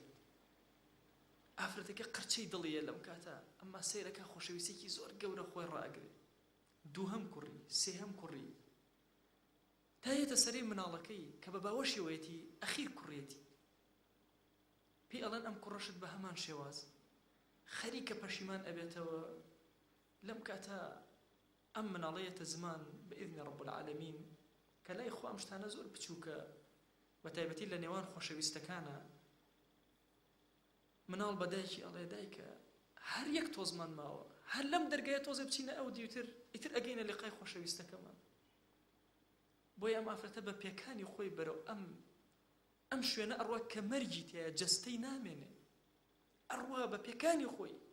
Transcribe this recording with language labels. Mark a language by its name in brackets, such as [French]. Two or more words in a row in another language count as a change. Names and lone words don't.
[Central Kurdish] ئافرەتەکە قرچەی دڵیە لەم کاتە ئەمما سەیرەکە خۆشەویستێکی زۆر گەورە خۆی ڕائەگرێت دووهەم کوڕی سێهەم کوڕی تا هێتە سەرەی مناڵەکەی کە بە باوەشیەوەیەتی ئەخیر کوڕیەتی پێی ئەڵێن ئەم کوڕەشت بە هەمان شێواز خەریکە پەشیمان ئەبێتەوە لەم کاتە ئەم مناڵەیەتە زمان [Arabic] بإذن رب العالمین [Central Kurdish] کە لای خوا ئەم شتانە زۆر بچووکە بە تایبەتی لە نێوان خۆشەویستەکانە مناڵ بە دایکی ئەڵێ دایکە هەر یەک تۆزمان ماوە هەر لەم دەرگایە تۆزە بچینە ئەو دیوتر ئیتر ئەگەینە لقای خۆشەویستەکەمان بۆی ئەم ئافرەتە بە پێکانی خۆی بەرەو ئەم شوێنە ئەڕوا کە مەرگی تایە جەستەی نامێنێ ئەڕوا بە پێکانی خۆی